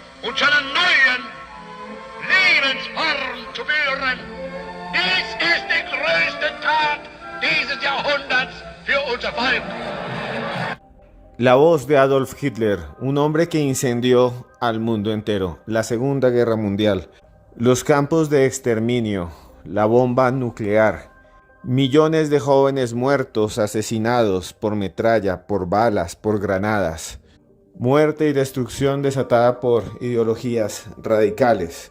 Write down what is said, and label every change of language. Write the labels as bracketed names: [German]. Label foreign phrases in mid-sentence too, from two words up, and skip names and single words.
[German] und seinen neuen Lebensform zu führen. Dies ist die größte Tat dieses Jahrhunderts für unser Volk. [Spanish] La voz de Adolf Hitler, un hombre que incendió al mundo entero, la Segunda Guerra Mundial, los campos de exterminio, la bomba nuclear, millones de jóvenes muertos, asesinados por metralla, por balas, por granadas, muerte y destrucción desatada por ideologías radicales.